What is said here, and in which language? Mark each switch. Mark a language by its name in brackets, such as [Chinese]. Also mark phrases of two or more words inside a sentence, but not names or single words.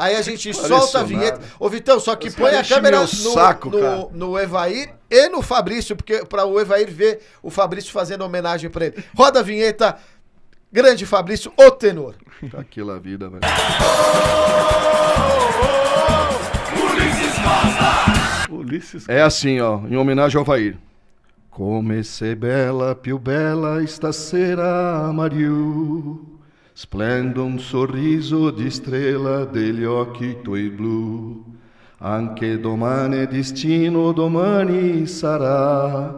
[Portuguese] Aí a gente solta a vinheta. Ô, Vitão, só que põe a câmera no Evair e no Fabrício, porque para o Evair ver o Fabrício fazendo homenagem para ele. Roda a vinheta, grande Fabrício, o tenor. Tá aquela vida, velho. Ulisses. É assim, ó, em homenagem ao Evair. [Italian] Come sei bella, più bella stasera, Mario. Splende un sorriso di strela degli occhi tuoi blu. Anche domani destino, domani sarà.